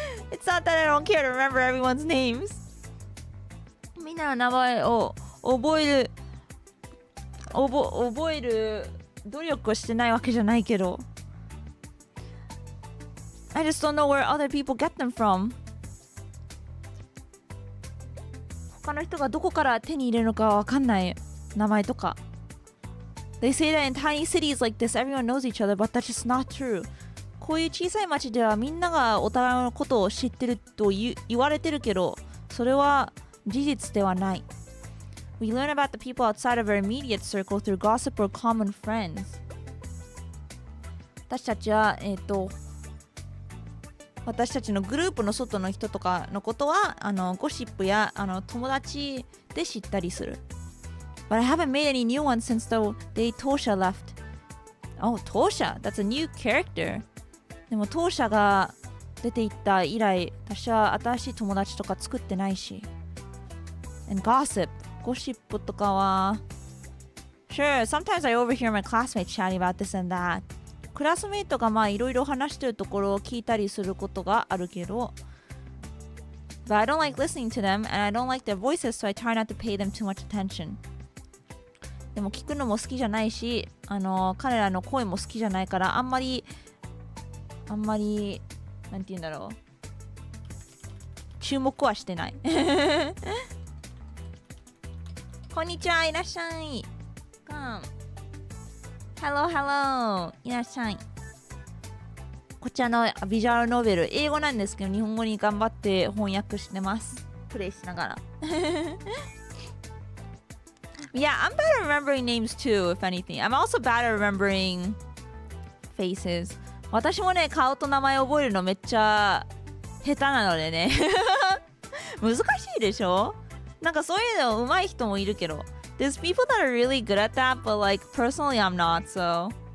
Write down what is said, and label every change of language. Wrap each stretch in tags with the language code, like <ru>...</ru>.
<en>It's not that I don't care to remember everyone's names.</en> <ja>みんなの名前を覚える努力をしてないわけじゃないけど。</ja> <en>I just don't know where other people get them from.</en> <ja>他の人がどこから手に入れるのかわかんない名前とか。</ja> <en>They say that in tiny cities like this, everyone knows each other, but that's just not true.</en> <ja>こういう小さい町ではみんながお互いのことを知ってると言われてるけど、それは事実ではない。</ja> <en>We learn about the people outside of our immediate circle through gossip or common friends.</en> <ja>私たちは、私たちのグループの外の人とかのことはゴシップや友達で知ったりする。</ja> <en>But I haven't made any new ones since the day Tosha left. Oh, Tosha! That's a new character.</en> <ja>でもトーシャが出ていった以来、私は新しい友達とか作ってないし。</ja> <en>And gossip.</en> <ja>ゴシップとかは</ja> <en>Sure, sometimes I overhear my classmates chatting about this and that.</en> <ja>クラスメイトがいろいろ話してるところを聞いたりすることがあるけど</ja> <en>But I don't like listening to them and I don't like their voices, so I try not to pay them too much attention.</en> <ja>でも聞くのも好きじゃないし、彼らの声も好きじゃないからあんまりなんて言うんだろう、注目はしてないこんにちは、いらっしゃい。</ja> <en>Come. Hello, hello.</en> <ja>いらっしゃい。こちらのビジュアルノベル、英語なんですけど、日本語に頑張って翻訳してます。プレイしながら。</ja> <en>Yeah, I'm bad at remembering names too, if anything. I'm also bad at remembering faces.</en> <ja>私もね、顔と名前覚えるのめっちゃ下手なのでね。難しいでしょ？なんかそういうの上手い人もいるけど。</ja> <en>There's people that are really good at that, but like personally I'm not, so.</en>